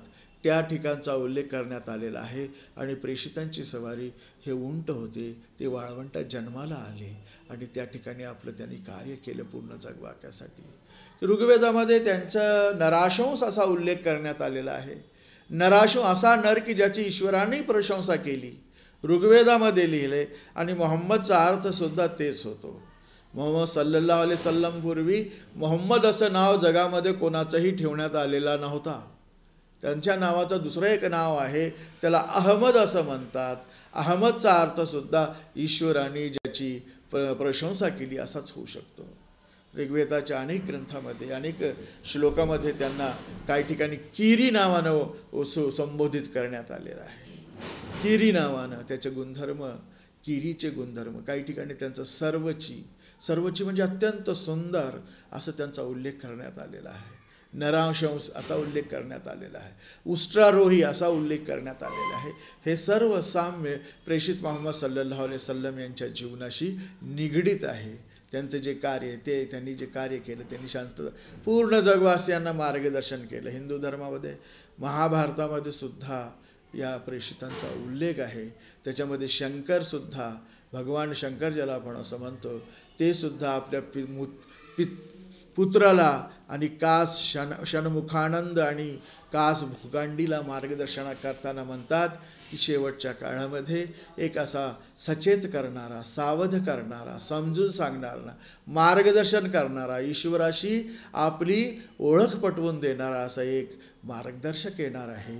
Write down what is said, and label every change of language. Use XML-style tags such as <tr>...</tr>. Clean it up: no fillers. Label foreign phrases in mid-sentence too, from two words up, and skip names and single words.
<mr>त्या ठिकाणचा उल्लेख करण्यात आलेला आहे. आणि प्रेषितांची सवारी हे उंट होते, ते वाळवंटात जन्माला आले आणि त्या ठिकाणी आपलं त्यांनी कार्य केलं पूर्ण जगवाक्यासाठी. ऋग्वेदामध्ये त्यांचा नराशंस असा उल्लेख करण्यात आलेला आहे. नराशंस असा नर की ज्याची ईश्वराने प्रशंसा केली, ऋग्वेदामध्ये लिहिले. आणि मोहम्मदचा अर्थसुद्धा तेच होतो. मोहम्मद</mr> <ar>صلى الله عليه وسلم</ar> <mr>पूर्वी मोहम्मद असं नाव जगामध्ये कोणाचंही ठेवण्यात आलेला नव्हता. त्यांच्या नावाचं दुसरं एक नाव आहे, त्याला अहमद असं म्हणतात. अहमदचा अर्थसुद्धा ईश्वराने ज्याची प्रशंसा केली असाच होऊ शकतो. ऋग्वेदाच्या अनेक ग्रंथामध्ये अनेक श्लोकामध्ये त्यांना काही ठिकाणी किरी नावानं संबोधित करण्यात आलेलं आहे. किरी नावानं त्याचे गुणधर्म, किरीचे गुणधर्म, काही ठिकाणी त्यांचं सर्वची म्हणजे अत्यंत सुंदर असं त्यांचा उल्लेख करण्यात आलेला आहे. नरांशंस असा उल्लेख करण्यात आलेला आहे. उष्ट्रारोही असा उल्लेख करण्यात आलेला आहे. हे सर्व साम्य प्रेषित मोहम्मद</mr> <ar>صلى الله عليه وسلم</ar> <mr>यांच्या जीवनाशी निगडीत आहे. त्यांचं जे कार्य त्यांनी जे कार्य केलं, त्यांनी शांतता पूर्ण जगवासियांना मार्गदर्शन केलं. हिंदू धर्मामध्ये महाभारतामध्ये सुद्धा या प्रेषितांचा उल्लेख आहे. त्याच्यामध्ये शंकरसुद्धा, भगवान शंकर ज्याला आपण असं म्हणतो, ते सुद्धा आपल्या पुत्राला आणि कास षण्मुखानंद आणि कास भुगांडीला मार्गदर्शन करताना म्हणतात की शेवटच्या काळामध्ये एक असा सचेत करणारा, सावध करणारा, समजून सांगणारा, मार्गदर्शन करणारा, ईश्वराशी आपली ओळख पटवून देणारा असा एक मार्गदर्शक येणार आहे.</mr>